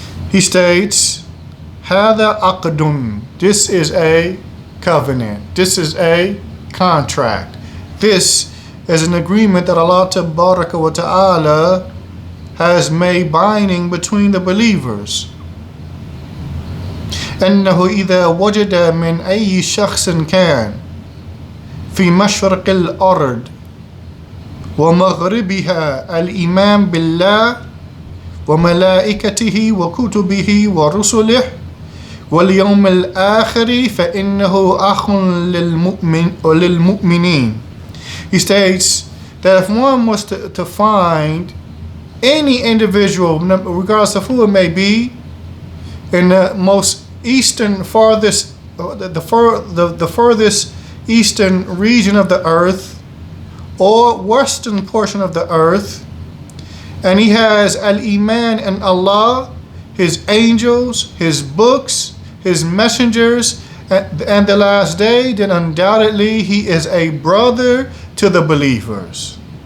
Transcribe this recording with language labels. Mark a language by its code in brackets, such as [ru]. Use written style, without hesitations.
[en] He states, [ar] هذا عقد, [en] this is a covenant, this is a contract, this is an agreement that Allah Tabaraka wa Ta'ala has made binding between the believers. [ar] أنه إذا وجد من أي شخص كان في مشرق الأرض ومغربها الإيمان بالله وملائكته وكتبه ورسله واليوم الآخر فإنه أخ للمؤمنين. [en] He states that if one was to find any individual, regardless of who it may be, in the most eastern, farthest, the furthest eastern region of the earth, or western portion of the earth, and he has al-Iman in Allah, His angels, His books, His messengers, and the last day, then undoubtedly he is a brother to the believers.